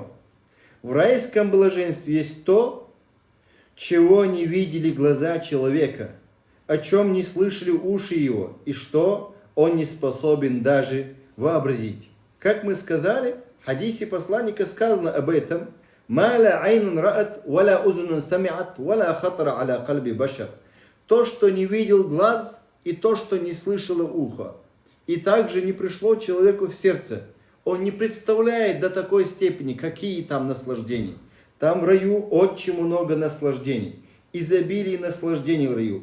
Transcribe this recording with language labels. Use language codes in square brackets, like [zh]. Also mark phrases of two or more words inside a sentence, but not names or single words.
[ru] В райском блаженстве есть то, чего не видели глаза человека, о чем не слышали уши его, и что он не способен даже вообразить. Как мы сказали, в хадисе посланника сказано об этом: [ar] «ما لا عين رأت ولا أذن سمعت ولا خطر على قلب بشر». [ru] То, что не видел глаз, и то, что не слышало ухо. И также не пришло человеку в сердце. Он не представляет до такой степени, какие там наслаждения. Там в раю очень много наслаждений. Изобилие наслаждений в раю.